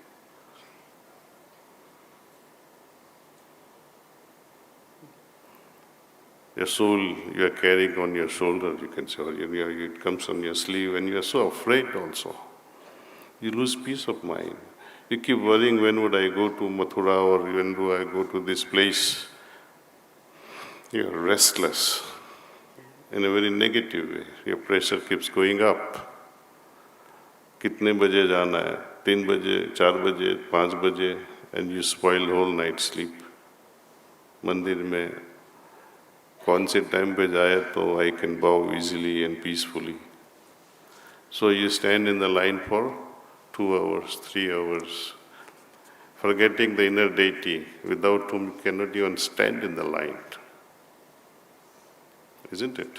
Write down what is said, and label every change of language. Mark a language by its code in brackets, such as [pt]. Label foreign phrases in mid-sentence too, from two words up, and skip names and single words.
[en] Your soul you are carrying on your shoulder, you can say, or it comes on your sleeve, and you are so afraid also. You lose peace of mind. You keep worrying, when would I go to Mathura, or when do I go to this place? You are restless in a very negative way. Your pressure keeps going up. [hi] कितने बजे जाना है? 3 बजे, 4 बजे, 5 बजे, [en] and you spoil whole night sleep. [hi] मंदिर में कौन से टाइम पे जाए तो [en] I can bow easily and peacefully. So you stand in the line for 2 hours, 3 hours, forgetting the inner deity without whom you cannot even stand in the line. Isn't it?